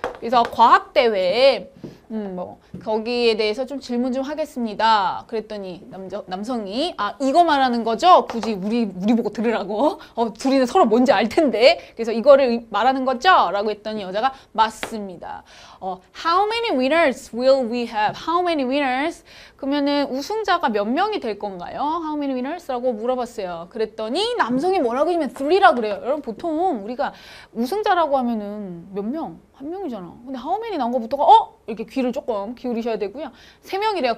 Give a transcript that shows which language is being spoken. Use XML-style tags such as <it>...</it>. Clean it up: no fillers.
<ko>그래서 과학대회에 거기에 대해서 좀 질문 좀 하겠습니다. 그랬더니 남성이 이거 말하는 거죠? 굳이 우리 보고 들으라고? 둘이는 서로 뭔지 알 텐데. 그래서 이거를 말하는 거죠? 라고 했더니 여자가 맞습니다.</ko> <en>How many winners will we have? How many winners?</en> <ko>그러면은 우승자가 몇 명이 될 건가요?</ko> <en>How many winners?</en> <ko>라고 물어봤어요. 그랬더니 남성이 뭐라고 하면 3라 그래요. 여러분 보통 우리가 우승자라고 하면은 몇 명? 한 명이잖아. 근데 how many 나온 것부터가 이렇게 귀를 조금 기울이셔야 되고요. 3명이래요.</ko>